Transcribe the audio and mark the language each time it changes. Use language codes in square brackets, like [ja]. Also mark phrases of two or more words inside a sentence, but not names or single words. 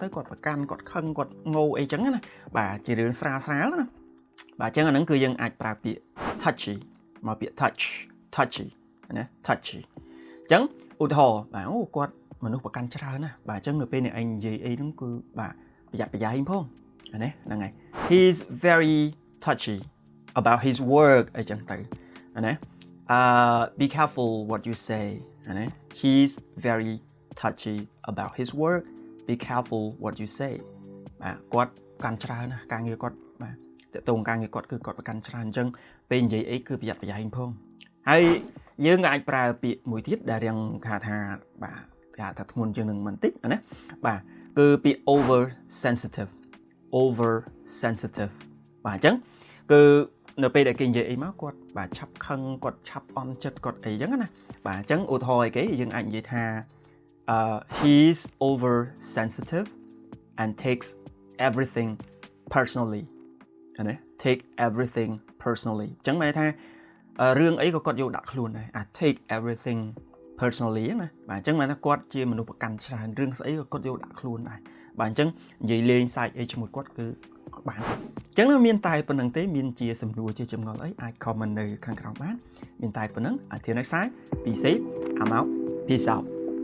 [km] គាត់ប្រកាន់គាត់ខឹងគាត់ងោអីចឹងណាបាទជារឿងស្រាលណាបាទអញ្ចឹងអាហ្នឹងគឺយើងអាចប្រើពាក្យ touchy មកពាក្យ touchy ណា touchy អញ្ចឹងឧទាហរណ៍បាទអូគាត់មនុស្សប្រកាន់ច្រើនណាបាទអញ្ចឹងនៅពេលនេះឯងនិយាយអីហ្នឹងគឺបាទប្រយ័ត្នប្រយែងផងណាហ្នឹងហើយ [en] he's very touchy about his work [km] អីចឹងទៅណា [en] be careful what you say [km] ណា [en] he's very touchy about his work be careful what you say [km] បាទគាត់កាន់ច្រើនណាការងារគាត់បាទតើតងការងារគាត់គឺគាត់ប្រកាន់ច្រើនអញ្ចឹងពេលនិយាយអីគឺប្រយ័ត្នប្រយែងផងហើយយើងក៏អាចប្រើពាក្យមួយទៀតដែលរៀងថាបាទគេហៅថាធ្ងន់ជាងនឹងបន្តិចណាបាទគឺពាក្យ [en] over sensitive [km] បាទអញ្ចឹងគឺនៅពេលដែលគេនិយាយអីមកគាត់បាទឆាប់ខឹងគាត់ឆាប់អន់ចិត្តគាត់អីចឹងណាបាទអញ្ចឹងឧទាហរណ៍អី គេយើងអាចនិយាយថា [en] he's over sensitive and takes everything personally [km] ណា [en] take everything personally [km] អញ្ចឹងមានន័យថារឿងអី ក៏គាត់យកដាក់ខ្លួនដែរ [en] take everything personally [km] ណាបាទអញ្ចឹងមានថាគាត់ជាមនុស្សប្រកាន់ច្រើនរឿងស្អីក៏គាត់យកដាក់ខ្លួនដែរបាទអញ្ចឹងនិយាយលេងសើចអីជាមួយគាត់គឺអត់បានអញ្ចឹងមានតែប៉ុណ្្នឹងទេមានជាសំណួរជាចម្ងល់អីអាច comment នៅខាងក្រោមបានមានតែប៉ុណ្្នឹង [en] Until next time be safe I'm out peace out